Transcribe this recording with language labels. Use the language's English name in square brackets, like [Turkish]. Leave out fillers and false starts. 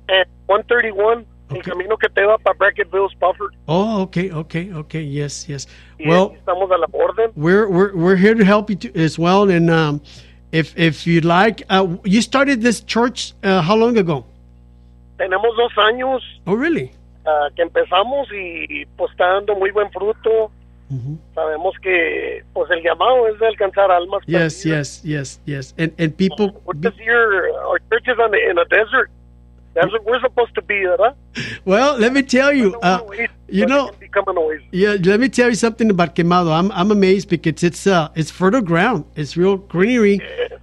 [English] At 131, okay. [Spanish] El camino que te va para Brackettville, Spofford. [English] Oh, okay. Yes, yes. Well, [Spanish] estamos a la orden. [English] We're here to help you as well. And if you'd like, you started this church how long ago? [Spanish] Tenemos 2 años. [English] Oh, really? [Spanish] que empezamos y pues está dando muy buen fruto. Uh-huh. Sabemos que pues el llamado es de alcanzar almas. [English] Yes, yes, yes, yes. And people. What is our church is in a desert. That's what we're supposed to be, right? Well, let me tell you. Let me tell you something about Quemado. I'm amazed because it's fertile ground. It's real greenery, yeah.